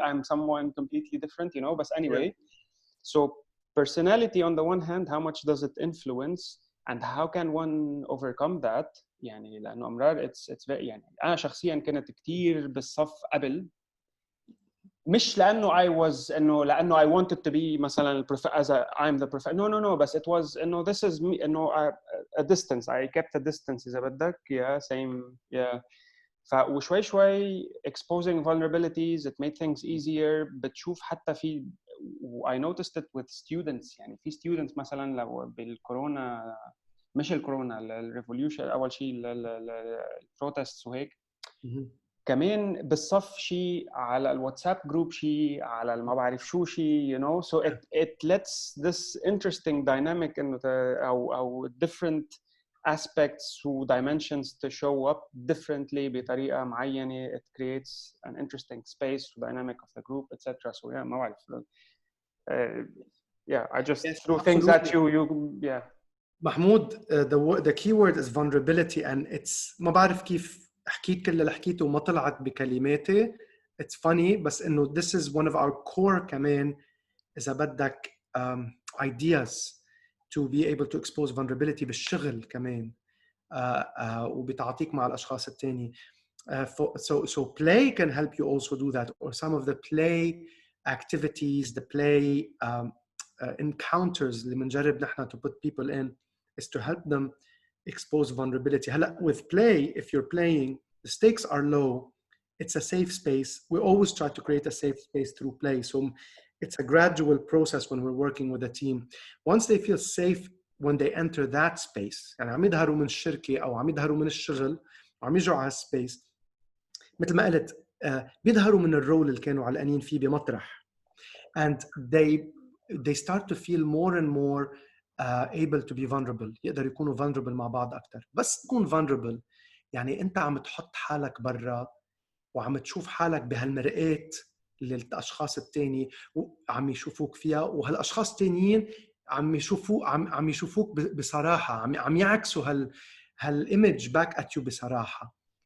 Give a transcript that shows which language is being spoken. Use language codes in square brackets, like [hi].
[en] I'm someone completely different, But anyway, So personality on the one hand, how much does it influence, and how can one overcome that? [ar] يعني لأنه أمرار [en] it's very [ar] يعني أنا شخصياً كنت كتير بالصف قبل. مش لأنه لأنه [en] I wanted to be [ar] مثلاً [en] I'm the professor. No. But it was this is me. A distance. I kept a distance [ar] إذا بدك. [en] Yeah, same. Yeah. [ar] فوشوي [en] exposing vulnerabilities. It made things easier. [ar] بتشوف حتى في [en] I noticed it with students. [ar] يعني في students مثلاً لو بالكورونا مش الكورونا الريفوليوشن أول شيء البروتست وهيك. كمان بالصف شيء على الواتساب جروب شيء على ما بعرف شو شيء [en] so it lets this interesting dynamic [ar] انه او different [en] aspects و dimensions to show up differently [ar] بطريقة معينة. [en] It creates an interesting space و dynamic of the group, etc. So yeah, [ar] ما بعرف. [en] Yeah, I just Yes, threw things at absolutely. you. Yeah. [ar] محمود, [en] the key word is vulnerability, and it's [ar] ما بعرف كيف حكيت كل اللي حكيته وما طلعت بكلماتي. [en] It's funny, [ar] بس إنه [en] this is one of our core [ar] كمان إذا بدك [en] ideas to be able to expose vulnerability [ar] بالشغل كمان وبتعاطيك مع الأشخاص التاني. [en] So play can help you also do that, or some of the play activities, the play encounters [ar] اللي بنجرب نحن [en] to put people in is to help them expose vulnerability. [ar] هلا [en] with play, if you're playing, the stakes are low, it's a safe space. We always try to create a safe space through play. So it's a gradual process when we're working with a team. [ar] Once they feel safe when they enter that space, يعني عم يظهروا من الشركة أو عم يظهروا من الشغل وعم يجوا على السبيس، مثل ما قلت بيظهروا من الرول اللي كانوا علقانين فيه بمطرح. [en] And they start to feel more and more able to be vulnerable. [ar] يقدروا يكونوا vulnerable مع بعض أكتر. بس تكون vulnerable يعني أنت عم تحط حالك برا وعم تشوف حالك بهالمرآة اللي الأشخاص التاني عم يشوفوك فيها، وهالأشخاص التانيين عم يشوفوك بصراحة، عم يعكسوا هالإيمج [en] back at you [ar] بصراحة.